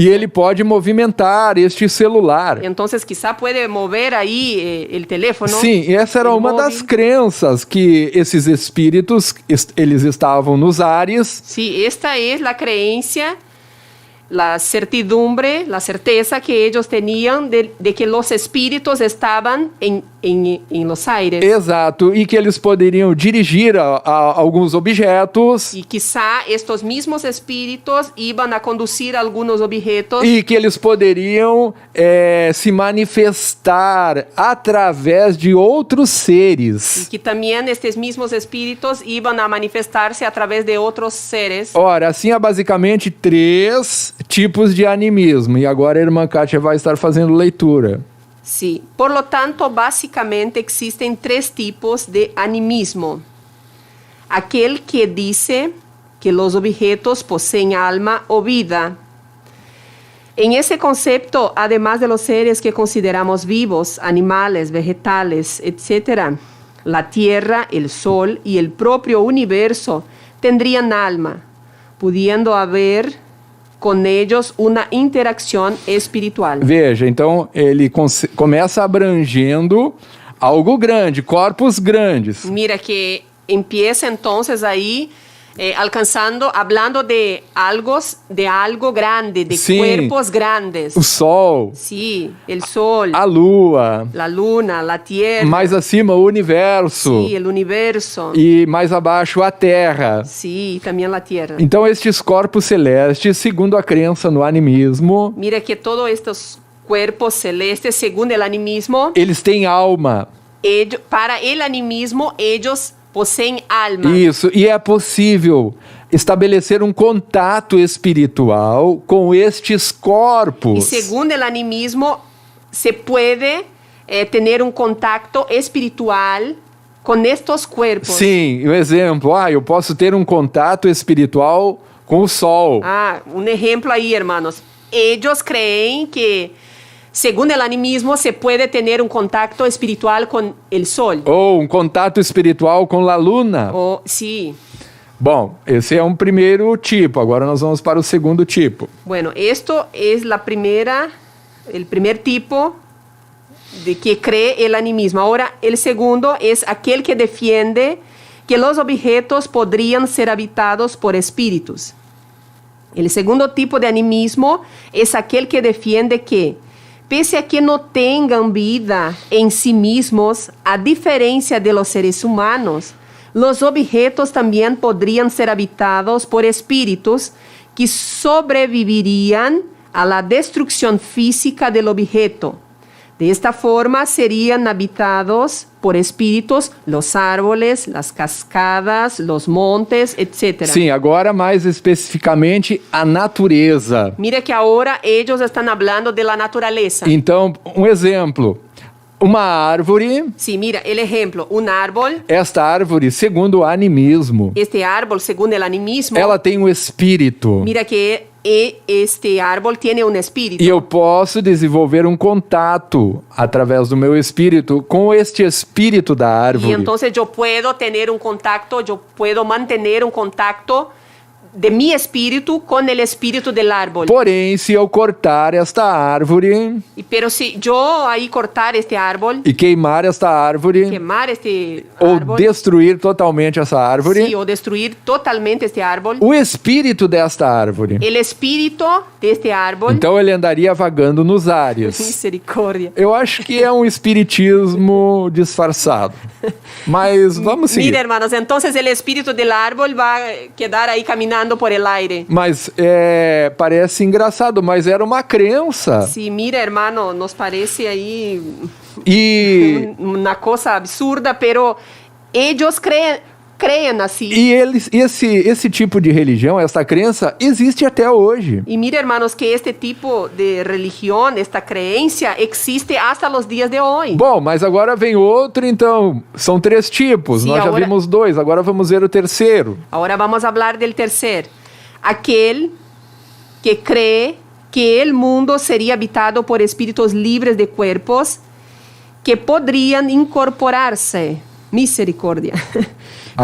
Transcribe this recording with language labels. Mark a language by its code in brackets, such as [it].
[pt] E ele pode movimentar este celular. [es] Entonces quizá puede mover ahí el teléfono. [pt] Sim, e essa era [es] el [pt] uma [es] móvil. [pt] das crenças que esses espíritos, eles estavam nos ares. [es] Sí, esta es la creencia, la certidumbre, la certeza que ellos tenían de que los espíritus estaban en los aires. [pt] Exato, e que eles poderiam dirigir a alguns objetos [es] Y quizá estos mismos espíritus iban a conducir algunos objetos [pt] e que eles poderiam se manifestar através de outros [es] y [pt] seres. [es] que también estos mismos espíritus iban a manifestarse a través de otros seres. [pt] Ora, assim há basicamente 3 tipos de animismo. E agora a irmã Kátia vai estar fazendo leitura. [es] Sí, por lo tanto, básicamente existen 3 tipos de animismo. Aquel que dice que los objetos poseen alma o vida. En ese concepto, además de los seres que consideramos vivos, animales, vegetales, etc., la tierra, el sol y el propio universo tendrían alma, pudiendo haber [pt] com [es] ellos [pt] uma interação [es] espiritual. [pt] Veja, então ele começa abrangendo algo grande, corpos grandes. [es] Mira que empieza entonces ahí hablando de algo grande, de [pt] Sim. [es] cuerpos grandes. [pt] O sol, [es] Sí, el sol, [pt] a lua, [es] la luna, la tierra. [pt] mais acima o universo [es] Sí, el universo. [pt] e mais abaixo a terra. [es] Sí, también la tierra. [pt] Então estes corpos celestes, segundo a crença no animismo, [es] Mira que todos estos cuerpos celestes, según el animismo, [pt] eles têm alma. [es] para el animismo, ellos poseen alma. [pt] Isso, e é possível estabelecer um contato espiritual com estes corpos. [es] Y según el animismo, se puede tener un contacto espiritual con estos cuerpos. [pt] Sim, um exemplo, eu posso ter um contato espiritual com o sol. [es] Un ejemplo ahí, hermanos. Ellos creen que, según el animismo, se puede tener un contacto espiritual con el sol. [pt] Ou um contato espiritual com a luna. [es] Sí. [pt] Bom, esse é um primeiro tipo. Agora nós vamos para o segundo tipo. [es] Bueno, esto es el primer tipo de que cree el animismo. Ahora, el segundo es aquel que defiende que los objetos podrían ser habitados por espíritus. El segundo tipo de animismo es aquel que defiende que, pese a que no tengan vida en sí mismos, a diferencia de los seres humanos, los objetos también podrían ser habitados por espíritus que sobrevivirían a la destrucción física del objeto. De esta forma serían habitados por espíritus los árboles, las cascadas, los montes, etc. [pt] Sim, agora mais especificamente a natureza. [es] Mira que ahora ellos están hablando de la naturaleza. [pt] Então, um exemplo. Uma árvore. [es] Sí, mira, el ejemplo, un árbol. [pt] Esta árvore, segundo o animismo, [es] Este árbol, según el animismo, [pt] ela tem um espírito. [es] mira que este árbol tiene un espíritu. [pt] E eu posso desenvolver um contato através do meu espírito com este espírito da [es] Y [pt] árvore. [es] entonces yo puedo tener un contacto, yo puedo mantener un contacto de mi espíritu con el espíritu del árbol. [pt] Porém, se eu cortar esta árvore [es] Pero si yo ahí cortar este árbol, [pt] e queimar esta árvore, [es] quemar este [pt] ou [es] árbol, [pt] destruir totalmente essa árvore, [es] sí, o destruir totalmente este árbol, [pt] o espírito desta árvore, [es] el espíritu de este árbol, [pt] então ele andaria vagando nos ares. [es] misericordia. [pt] Eu acho que é um espiritismo disfarçado. Mas vamos seguir. [es] Mira, hermanos, entonces el espíritu del árbol va a quedar ahí caminando por el aire. [pt] Mas parece engraçado, mas era uma crença. [es] Sí, mira, hermano, nos parece ahí [pt] E, [es] una cosa absurda, pero ellos creen así. [pt] e eles, esse tipo de religião, essa crença, existe até hoje. [es] Y mira, hermanos, que este tipo de religión, esta creencia, existe hasta los días de hoy. [pt] Bom, mas agora vem outro, então. São 3 tipos. Sim, Nós já agora- vimos 2, agora vamos ver o terceiro. [es] Ahora vamos a hablar del tercer. Aquel que cree que el mundo sería habitado por espíritus libres de cuerpos que podrían incorporarse. Misericordia. [pt] Agora.